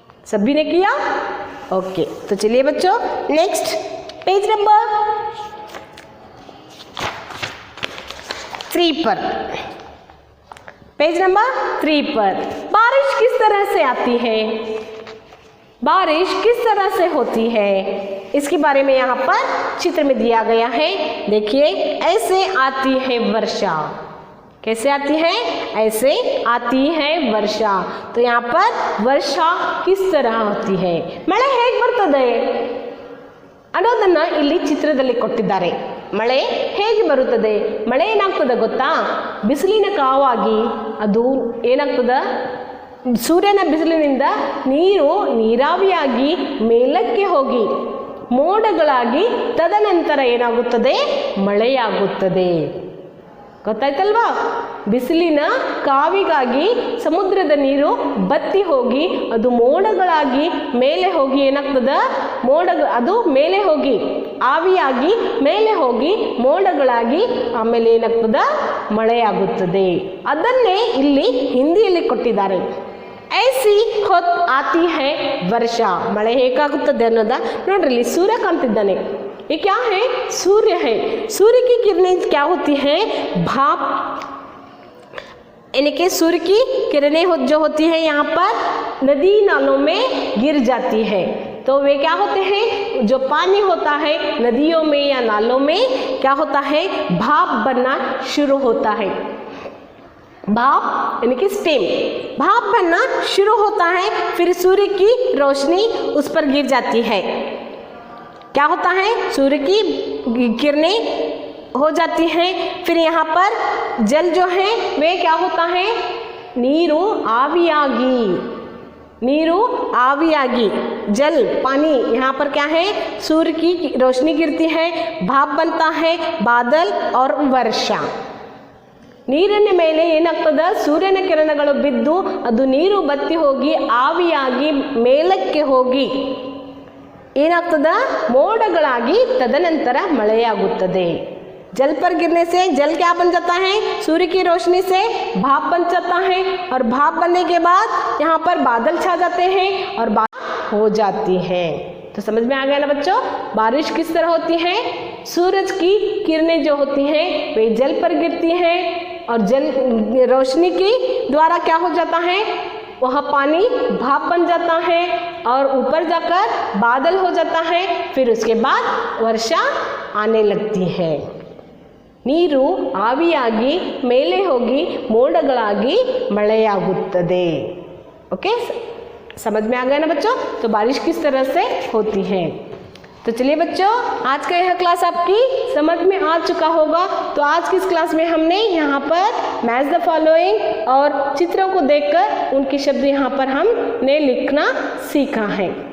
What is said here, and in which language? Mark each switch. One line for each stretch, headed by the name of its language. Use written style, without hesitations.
Hindi: सभी ने किया, ओके। तो चलिए बच्चों नेक्स्ट पेज नंबर 3 पर, पेज नंबर 3 पर बारिश किस तरह से आती है, बारिश किस तरह से होती है, इसके बारे में यहाँ पर चित्र में दिया गया है। देखिए, ऐसे आती है वर्षा, कैसे आती है, ऐसे आती है वर्षा। तो यहाँ पर वर्षा किस तरह होती है,
Kannada: ಮಳೆ ಹೇಗೆ ಬರ್ತದೆ ಅನ್ನೋದನ್ನ ಇಲ್ಲಿ ಚಿತ್ರದಲ್ಲಿ ಕೊಟ್ಟಿದ್ದಾರೆ। ಮಳೆ ಹೇಗೆ ಬರುತ್ತದೆ, ಮಳೆ ಏನಾಗ್ತದೆ ಗೊತ್ತಾ, ಬಿಸಿಲಿನ ಕಾವಾಗಿ ಅದು ಏನಾಗ್ತದೆ, ಸೂರ್ಯನ ಬಿಸಿಲಿನಿಂದ ನೀರು ನೀರಾವಿಯಾಗಿ ಮೇಲಕ್ಕೆ ಹೋಗಿ ಮೋಡಗಳಾಗಿ ತದನಂತರ ಏನಾಗುತ್ತದೆ, ಮಳೆಯಾಗುತ್ತದೆ। ಗೊತ್ತಾಯ್ತಲ್ವಾ, ಬಿಸಿಲಿನ ಕಾವಿಗಾಗಿ ಸಮುದ್ರದ ನೀರು ಬತ್ತಿ ಹೋಗಿ ಅದು ಮೋಡಗಳಾಗಿ ಮೇಲೆ ಹೋಗಿ ಏನಾಗ್ತದ, ಅದು ಮೇಲೆ ಹೋಗಿ ಆವಿಯಾಗಿ ಮೇಲೆ ಹೋಗಿ ಮೋಡಗಳಾಗಿ ಆಮೇಲೆ ಏನಾಗ್ತದ, ಮಳೆಯಾಗುತ್ತದೆ। ಅದನ್ನೇ ಇಲ್ಲಿ ಹಿಂದಿಯಲ್ಲಿ ಕೊಟ್ಟಿದ್ದಾರೆ।
Hindi: ऐसी होत आती है वर्षा,
Kannada: ಮಳೆ ಹೇಗಾಗುತ್ತದೆ ಅನ್ನೋದ ನೋಡ್ರಿ, ಇಲ್ಲಿ ಸೂರ್ಯ ಕಾಣ್ತಿದ್ದಾನೆ,
Hindi: ये क्या है, सूर्य है। सूर्य की किरणें क्या होती हैं, भाप, यानी कि सूर्य की किरणें जो होती हैं यहाँ पर नदी नालों में गिर जाती है। तो वे क्या होते हैं, जो पानी होता है नदियों में या नालों में क्या होता है, भाप बनना शुरू होता है। भाप यानी कि स्टीम, भाप बनना शुरू होता है, फिर सूर्य की रोशनी उस पर गिर जाती है। क्या होता है, सूर्य की किरणें हो जाती हैं, फिर यहाँ पर जल जो है वे क्या होता है,
Kannada: नीरू आवियागी, नीरू आवियागी,
Hindi: जल पानी, यहाँ पर क्या है, सूर्य की रोशनी गिरती है, भाप बनता है, बादल और वर्षा।
Kannada: ನೀರಿನ ಮೇಲೆ ಏನಾಗ್ತದ, ಸೂರ್ಯನ ಕಿರಣಗಳು ಬಿದ್ದು ಅದು ನೀರು ಬತ್ತಿ ಹೋಗಿ ಆವಿಯಾಗಿ ಮೇಲಕ್ಕೆ ಹೋಗಿ ಏನಾಗ್ತದ, ಮೋಡಗಳಾಗಿ ತದನಂತರ ಮಳೆಯಾಗುತ್ತದೆ।
Hindi: जल पर गिरने से जल क्या बन जाता है, सूर्य की रोशनी से भाप बन जाता है और भाप बनने के बाद यहाँ पर बादल छा जाते हैं और बारिश हो जाती है। तो समझ में आ गया ना बच्चों, बारिश किस तरह होती है, सूरज की किरणें जो होती हैं वे जल पर गिरती हैं और जल रोशनी की द्वारा क्या हो जाता है, वह पानी भाप बन जाता है और ऊपर जाकर बादल हो जाता है, फिर उसके बाद वर्षा आने लगती है।
Kannada: ನೀರು ಆವಿಯಾಗಿ ಮೇಲೆ ಹೋಗಿ ಮೋಡಗಳಾಗಿ ಮಳೆಯಾಗುತ್ತದೆ।
Hindi: ओके, समझ में आ गया ना बच्चों। तो बारिश किस तरह से होती है। तो चलिए बच्चों, आज का यह क्लास आपकी समझ में आ चुका होगा। तो आज की इस क्लास में हमने यहाँ पर मैच द फॉलोइंग और चित्रों को देखकर उनके शब्द यहाँ पर हमने लिखना सीखा है।